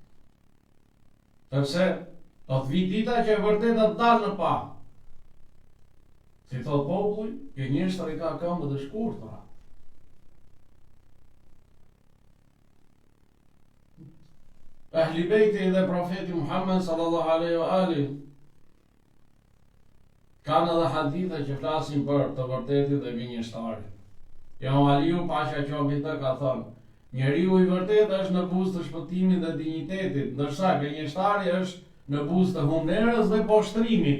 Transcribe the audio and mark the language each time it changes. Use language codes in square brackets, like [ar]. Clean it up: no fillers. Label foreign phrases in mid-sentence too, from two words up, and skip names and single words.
[sq] Sepse do të vi dita që e vërteta të dalë në pa. Si thot populli, gënjeshtra i ka këmbët e shkurtra. Ehli Bejti dhe profeti Muhammed [ar] صلى الله عليه وآله [sq] kanë edhe hadithe që flasin për të vërtetin dhe gënjeshtarin. Imam Aliu paqja qoftë mbi të ka thënë: njeriu i vërtet është në buzë të shpëtimit dhe dinjitetit, ndërsa gënjeshtari është në buzë të hunerës dhe poshtrimit.